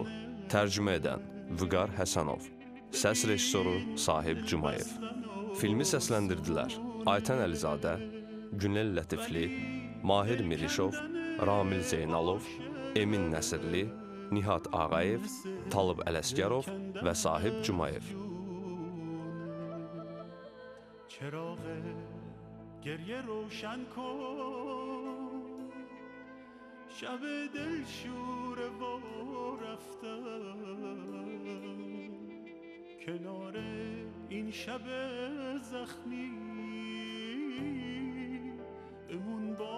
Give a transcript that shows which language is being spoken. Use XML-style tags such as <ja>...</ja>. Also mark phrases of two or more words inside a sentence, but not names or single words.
<az>Tərcümə edən Vüqar Həsənov. Səs rejissoru Sahib Cumayev. Filmi səsləndirdilər Aytən Əlizadə, Günel Lətifli, Mahir Mirişov, Ramil Zeynalov, Emin Nəsirli, Nihat Ağayev, Talib Ələsgərov və Sahib Cumayev.</az> <fa>چراغ گریه روشن کن شب دل شور و رفتن کنار این شب زخمی بمون با</fa>